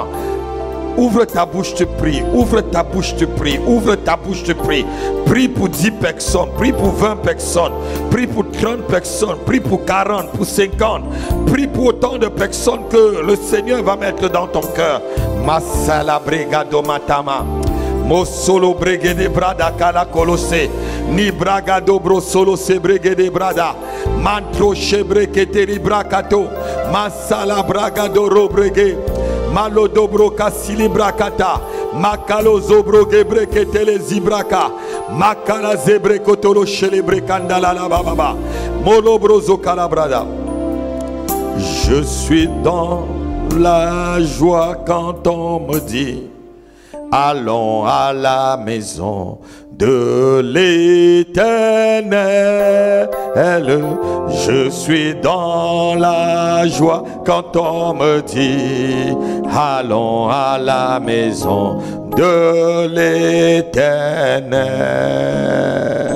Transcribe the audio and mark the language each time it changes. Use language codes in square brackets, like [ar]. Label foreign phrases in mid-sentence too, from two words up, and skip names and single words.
[fr] Ouvre ta bouche, tu pries. Ouvre ta bouche, tu pries. Ouvre ta bouche, tu pries. Prie pour 10 personnes. Prie pour 20 personnes. Prie pour 30 personnes. Prie pour 40, pour 50. Prie pour autant de personnes que le Seigneur va mettre dans ton cœur. Masala bregado matama. Mosolo bregede brada kala kolose. Ni braga dobro solo se bregede brada. Mantro shebre keteri brakato. Masala braga doro brege. Malo dobro kasili brakata. Makalo zobro gebre ketele zibraka. Makala zebre kotolo shelebre kandala la baba. Molo brozo kalabrada. Je suis dans la joie quand on me dit allons à la maison de l'Éternel. Je suis dans la joie quand on me dit allons à la maison de l'Éternel.